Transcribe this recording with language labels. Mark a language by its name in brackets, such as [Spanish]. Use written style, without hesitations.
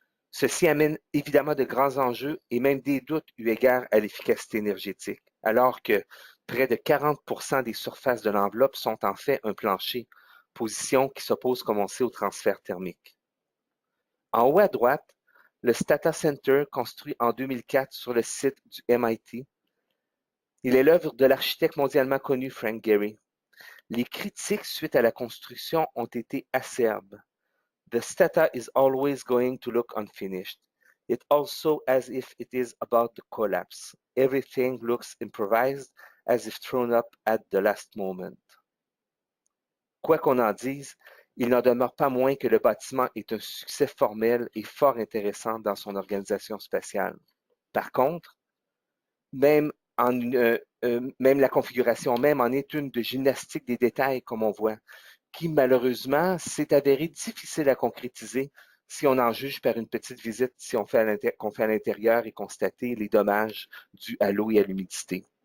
[French] Ceci amène évidemment de grands enjeux et même des doutes eu égard à l'efficacité énergétique, alors que près de 40% des surfaces de l'enveloppe sont en fait un plancher, position qui s'oppose, comme on sait, au transfert thermique. En haut à droite, le Stata Center, construit en 2004 sur le site du MIT. Il est l'œuvre de l'architecte mondialement connu Frank Gehry. Les critiques suite à la construction ont été acerbes. [English] The Stata is always going to look unfinished. It also as if it is about to collapse. Everything looks improvised, as if thrown up at the last moment. [French] Quoi qu'on en dise, il n'en demeure pas moins que le bâtiment est un succès formel et fort intéressant dans son organisation spatiale. Par contre, même la configuration même en est une de gymnastique des détails, comme on voit, qui malheureusement s'est avéré difficile à concrétiser si on en juge par une petite visite qu'on fait à l'intérieur et constater les dommages dus à l'eau et à l'humidité.